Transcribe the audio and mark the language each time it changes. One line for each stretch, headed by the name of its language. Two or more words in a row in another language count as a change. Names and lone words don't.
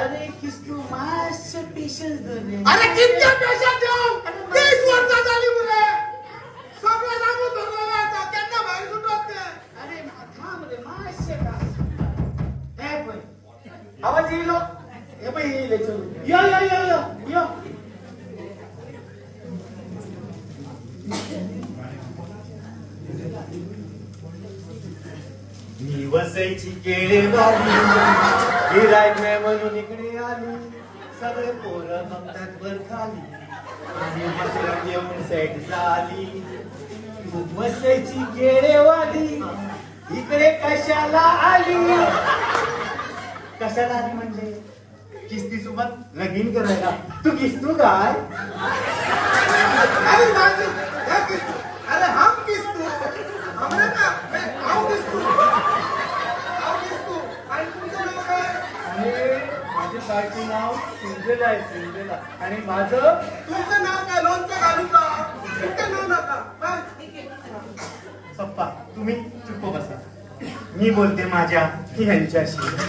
Konkani: अरे किस्तू मातशे पेशन्स धर रे. अरे कितके पेशंट ठेव? 30 वर्सां जाली मरे. सगळे लागून धरलेले आसा, केन्ना भायर सुटत ते? अरे थांब रे मातशे का. हे पळय आवाज येयलो. हे पळय येयले चल. यो यो यो यो यो.
Marathi: मी वसईची केळेवाली, गिराईक नाही म्हणून इकडे आली. सगळे पोरं बघतात वर खाली, आणि मसरात येऊन सेट झाली. वसईची केळेवाली इकडे कशाला आली? कशाला आली म्हणजे किस्ती सोबत लगीन करायला. तू किस्तू काय? अरे माझी हे किस्तू,
Konkani: अरे हम किस्तू, हमरे का हांव किस्तू, हांव किस्तू.
Marathi: आणि तुमचं नाव काय? बायको नाव सिंड्रेला आहे, सिंड्रेला. आणि माझं तुमचं नाव काय लोणचं घालू का तुमचं नाव नका काय? पप्पा तुम्ही चुप बसा. मी बोलते माझ्या ह्यांच्याशी.